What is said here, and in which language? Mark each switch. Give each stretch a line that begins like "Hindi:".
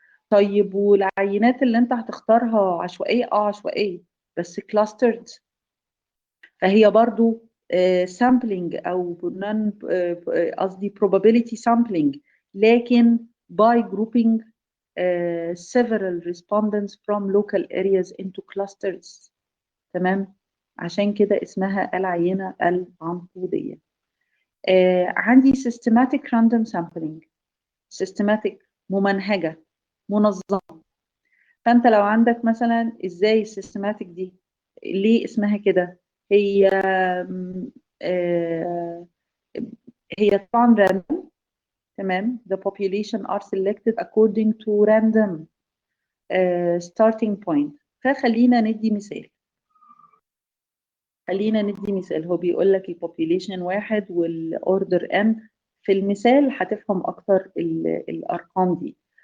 Arabic: طيب والعينات اللي انت هتختارها عشوائيه؟ عشوائيه بس كلاسترد، فهي برضو سامبلينج او قصدي
English: probability sampling،
Arabic: لكن
English: by grouping several respondents from local areas into clusters.
Arabic: تمام؟ عشان كده اسمها العينة العنقودية.
English: عندي systematic random sampling.
Arabic: systematic ممنهجة، منظمة. فأنت لو عندك مثلا ازاي السيستماتيك دي، ليه اسمها كده؟ هي آه هي طبعا random.
English: تمام؟ the population are selected according to random starting point.
Arabic: فخلينا ندي مثال. خلينا ندي مثال. هو بيقول لك البوبيليشن 1 والاوردر n. في المثال هتفهم اكتر الارقام دي.